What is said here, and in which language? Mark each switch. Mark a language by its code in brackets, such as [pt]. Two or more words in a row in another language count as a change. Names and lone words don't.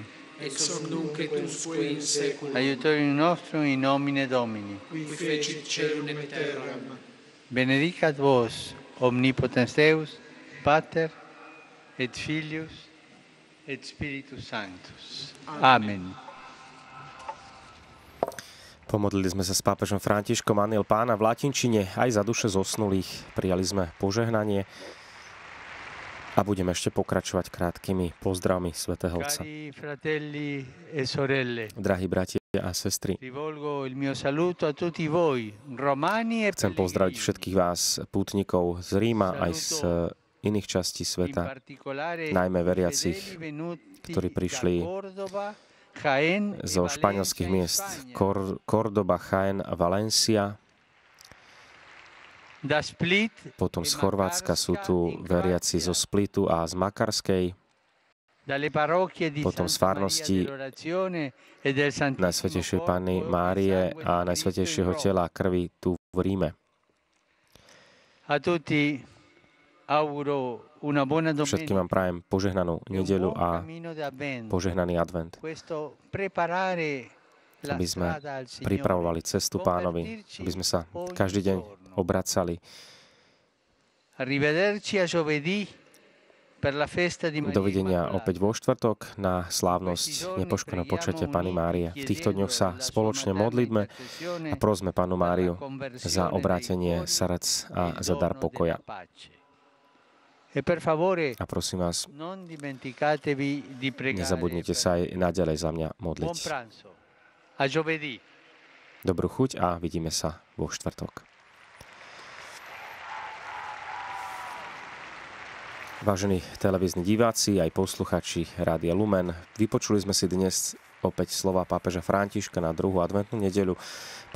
[la] Ex hoc nunc et usque in saeculum. Aiutorium nostrum in nomine Domini. Qui fecit caelum et terram. Benedicat vos, omnipotens Deus, Pater, et Filius, et Spiritus Sanctus. Amen. [sk] Pomodlili sme sa s pápežom Františkom Anjel Pána v latinčine aj za duše zosnulých. Prijali sme požehnanie a budeme ešte pokračovať krátkými pozdravmi svätého Otca. [it] Cari fratelli e sorelle, [sk] Drahí bratia a sestry, [it] rivolgo il mio saluto a tutti voi, romani e [sk] chcem pozdraviť všetkých vás, pútnikov z Ríma aj z iných častí [it] in [sk] sveta, [it] particolare [sk] najmä [it] i [sk] veriacich, [it] fedeli venuti [sk] ktorí prišli [it] da Córdoba, Jaén e [sk] zo Valencia španielských [it] in [sk] miest [it] Spagna, [sk] Córdoba, Jaén a Valencia. [it] da Split [sk] Potom [it] e [sk] z Chorvátska sú tu [it] Makarska in [sk] veriaci zo [it] Croazia, [sk] Splitu a z Makarskej, [it] dalle parrocchie di [sk] potom z [it] Santa Maria [sk] farnosti [it] dell'Orazione e del Santissimo [sk] Najsvätejšej Panny [it] Corpo [sk] Márie [it] e sangue [sk] a [it] di [sk] Najsvätejšieho [it] Cristo in [sk] tela a krvi tu v Ríme. [it] Roma. A tutti auguro una buona [sk] Všetkým [it] domenica [sk] vám prajem požehnanú [it] e un [sk] nedeľu [it] buon [sk] a [it] cammino d'Avvento. [sk] požehnaný advent, [it] Questo preparare la [sk] aby sme [it] strada al Signore, [sk] pripravovali cestu Pánovi, [it] convertirci [sk] aby sme sa [it] ogni [sk] každý deň [it] giorno. [sk] obracali. [it] Arrivederci a giovedì per la festa di Maria [sk] Dovidenia [it] Immacolata. [sk] opäť vo štvrtok na slávnosť nepoškodeného počatia Panny Márie. V týchto dňoch sa spoločne modlitme a prosme Pannu Máriu za obrátenie srdc a za dar pokoja. [it] E per favore, [sk] A prosím vás, [it] non dimenticatevi di pregare. [sk] nezabudnite sa aj naďalej za mňa [it] Buon [sk] modliť. [it] pranzo. A giovedì. [sk] Dobrú chuť a vidíme sa vo štvrtok. Vážení televízni diváci, aj posluchači Rádia Lumen, vypočuli sme si dnes opäť slova pápeža Františka na druhú adventnú nedeľu.